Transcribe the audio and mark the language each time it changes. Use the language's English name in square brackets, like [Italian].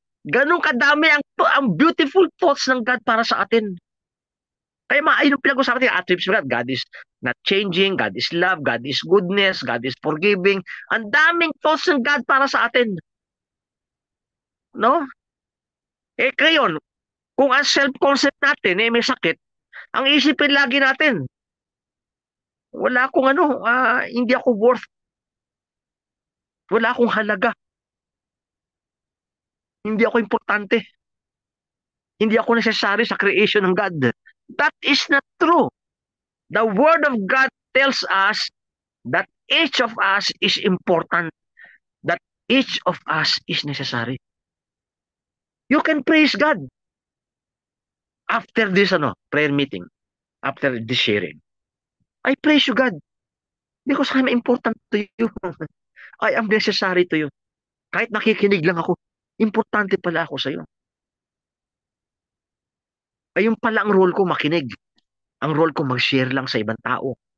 [Filipino] Ganun kadami ang beautiful thoughts ng God para sa atin. Kaya ayun yung pinag-usapan natin, [English] attributes of God. God is not changing, God is love, God is goodness, God is forgiving. [Filipino] Ang daming thoughts ng God para sa atin. No? Ngayon, kung ang self-concept natin may sakit, ang isipin lagi natin, wala akong hindi ako worth, wala akong halaga, hindi ako importante, hindi ako necessary sa creation ng God. [English] That is not true. The Word of God tells us that each of us is important, that each of us is necessary. You can praise God after this prayer meeting, after this sharing. I praise you, God, because I'm important to you. I am necessary to you. [Filipino] Kahit nakikinig lang ako, importante pala ako sa iyo. Ayun pala ang role ko, makinig. Ang role ko, mag-share lang sa ibang tao.